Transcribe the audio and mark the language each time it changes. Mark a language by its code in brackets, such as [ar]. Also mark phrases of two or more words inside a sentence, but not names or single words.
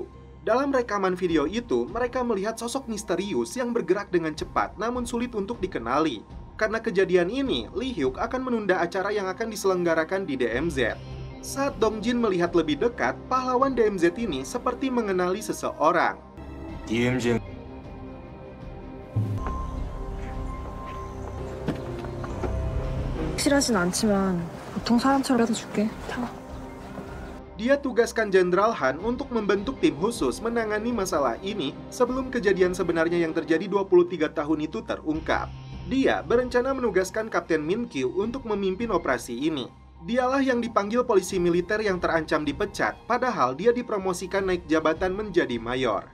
[id] Dalam rekaman video itu, mereka melihat sosok misterius yang bergerak dengan cepat namun sulit untuk dikenali. Karena kejadian ini, Lee Hyuk akan menunda acara yang akan diselenggarakan di DMZ. Saat Dongjin melihat lebih dekat, pahlawan DMZ ini seperti mengenali seseorang. DMZ [ko] 확실하진 않지만 보통 사람처럼 해줄게. 타. [id] Dia tugaskan Jenderal Han untuk membentuk tim khusus menangani masalah ini sebelum kejadian sebenarnya yang terjadi 23 tahun itu terungkap. Dia berencana menugaskan Kapten Min Kyu untuk memimpin operasi ini. Dialah yang dipanggil polisi militer yang terancam dipecat, padahal dia dipromosikan naik jabatan menjadi mayor.